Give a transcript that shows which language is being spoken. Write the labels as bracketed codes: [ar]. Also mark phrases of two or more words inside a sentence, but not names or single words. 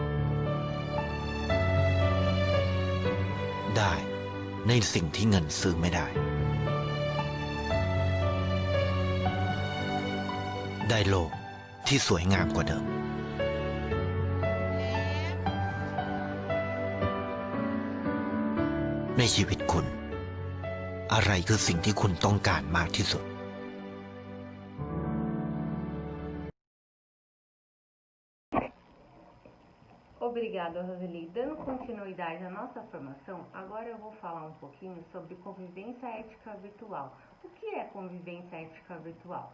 [th] ได้ในสิ่งที่เงินซื้อไม่ได้ได้โลกที่สวยงามกว่าเดิมในชีวิตคุณอะไรคือสิ่งที่คุณต้องการมากที่สุด [pt] Obrigada, Roseli. Dando continuidade à nossa formação, agora eu vou falar um pouquinho sobre convivência ética virtual. O que é convivência ética virtual?